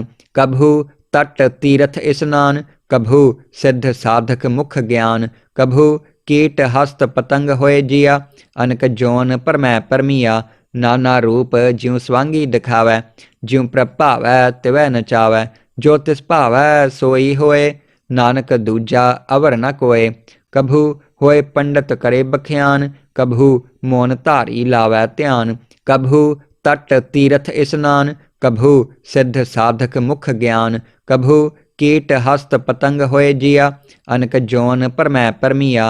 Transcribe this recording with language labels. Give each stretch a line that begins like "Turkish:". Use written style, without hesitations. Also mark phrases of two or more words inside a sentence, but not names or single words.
Punjabi: ਕਭੂ ਤਟ ਤੀਰਥ ਇਸਨਾਨ, ਕਭੂ ਸਿਧ ਸਾਧਿਕ ਮੁਖ ਗਿਆਨ। ਕਭੂ ਕੀਟ ਹਸਤ ਪਤੰਗ ਹੋਏ ਜੀਆ, ਅਨਿਕ ਜੋਨਿ ਭਰਮੈ ਭਰਮੀਆ। ਨਾਨਾ ਰੂਪ ਜਿਉ ਸ੍ਵਾਂਗੀ ਦਿਖਾਵੈ, ਜਿਉ ਪ੍ਰਭਾਵੈ ਤਿਵੈ ਨਚਾਵੈ। ਜੋ ਤਿਸੁ ਭਾਵੈ ਸੋਈ ਹੋਇ, ਨਾਨਕ ਦੂਜਾ ਅਵਰੁ ਨ ਕੋਇ। कभू ਹੋਏ ਪੰਡਤ ਕਰੇ ਬਖਿਆਨ, ਕਬਹੂ ਮੋਨ ਧਾਰੀ ਲਾਵੈ ਧਿਆਨ। ਕਬਹੂ ਤਟ ਤੀਰਥ ਇਸਨਾਨ, ਕਬਹੂ ਸਿੱਧ ਸਾਧਕ ਮੁਖ ਗਿਆਨ। ਕਬਹੂ ਕੀਟ ਹਸਤ ਪਤੰਗ ਹੋਏ ਜੀਆ, ਅਨਕ ਜੋਨ ਭਰਮੈ ਭਰਮੀਆ।